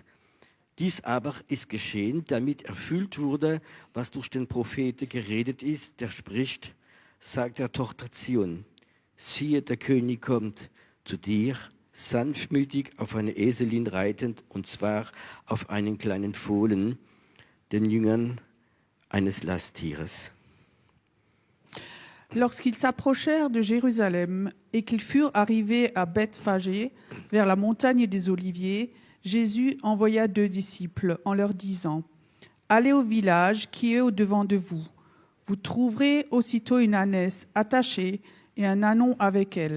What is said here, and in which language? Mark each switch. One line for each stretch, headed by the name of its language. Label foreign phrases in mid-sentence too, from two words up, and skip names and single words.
German: Dies aber ist geschehen, damit erfüllt wurde, was durch den Propheten geredet ist, der spricht: Sagt der Tochter Zion, siehe, der König kommt zu dir, sanftmütig auf eine Eselin reitend, und zwar auf einen kleinen Fohlen, den Jüngern eines Lasttieres.
French: Lorsqu'ils s'approchèrent de Jérusalem et qu'ils furent arrivés à Bethphagée, vers la montagne des Oliviers, Jésus envoya 2 disciples en leur disant: Allez au village qui est au-devant de vous. Vous trouverez aussitôt une ânesse attachée et un ânon avec elle.